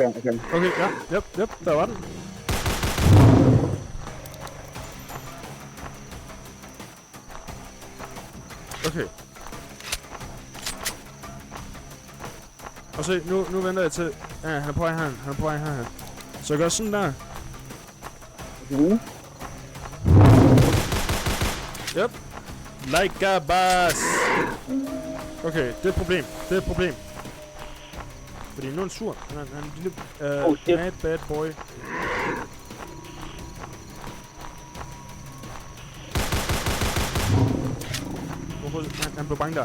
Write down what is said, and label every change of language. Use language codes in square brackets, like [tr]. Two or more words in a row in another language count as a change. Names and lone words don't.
[da] Okay, ja, yep, der var den. Okay. Og så nu venter jeg til... Ja, han er på vej herhen. Så jeg gør sådan der. Yep. [en] Like a boss. [da] Okay, det er et problem. Fordi nu er han sur. Han er en lille... [en] mad bad boy. [da] Han blev bange der.